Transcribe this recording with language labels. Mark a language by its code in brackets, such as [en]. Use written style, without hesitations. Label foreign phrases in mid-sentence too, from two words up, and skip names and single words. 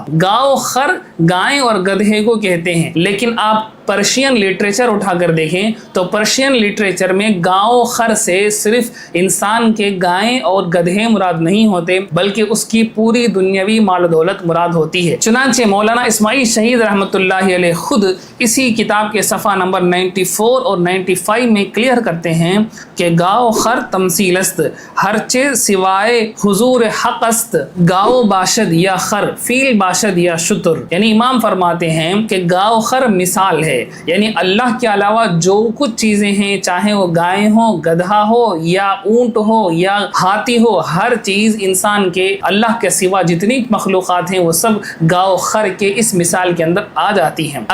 [ur] گاؤ خر گائے اور گدھے کو کہتے ہیں، لیکن آپ [en] Persian literature [ur] اٹھا کر دیکھیں تو [en] Persian literature [ur] میں گاؤ خر سے صرف انسان کے گائے اور گدھے مراد نہیں ہوتے، بلکہ اس کی پوری دنیاوی مال و دولت مراد ہوتی ہے۔ چنانچہ مولانا اسماعیل شہید رحمۃ اللہ علیہ خود اسی کتاب کے صفحہ نمبر 94 اور 95 میں کلیئر کرتے ہیں کہ [fa] گاؤ خر تمثیل است، ہر چیز سوائے حضور حق است، گاؤ باشد یا خر، فیل باشد یا شتر۔ [ur] یعنی امام فرماتے ہیں کہ گاؤ خر مثال ہے، ہے، یعنی اللہ کے علاوہ جو کچھ چیزیں ہیں، چاہے وہ گائے ہو، گدھا ہو یا اونٹ ہو یا ہاتھی ہو، ہر چیز انسان کے اللہ کے سوا جتنی مخلوقات ہیں وہ سب گاؤ خر کے اس مثال کے اندر آ جاتی ہیں۔